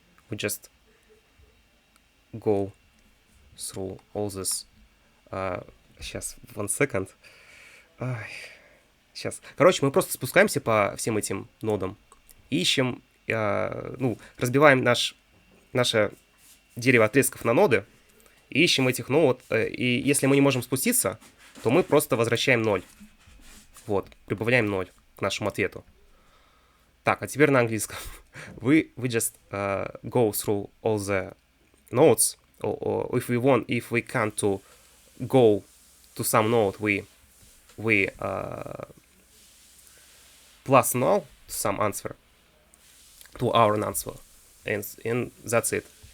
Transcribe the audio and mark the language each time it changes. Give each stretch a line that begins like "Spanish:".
English: We just go through all this.
Russian: Сейчас,
English: 1 second.
Russian: Сейчас. Короче, мы просто спускаемся по всем этим нодам, ищем, разбиваем наше дерево отрезков на ноды, и ищем этих нод. И если мы не можем спуститься, то мы просто возвращаем 0. Вот, прибавляем 0 к нашему ответу. Так, а теперь на английском.
English: we just go through all the nodes. Or if we can't to go to some node, we plus null to some answer, to our answer, and that's it.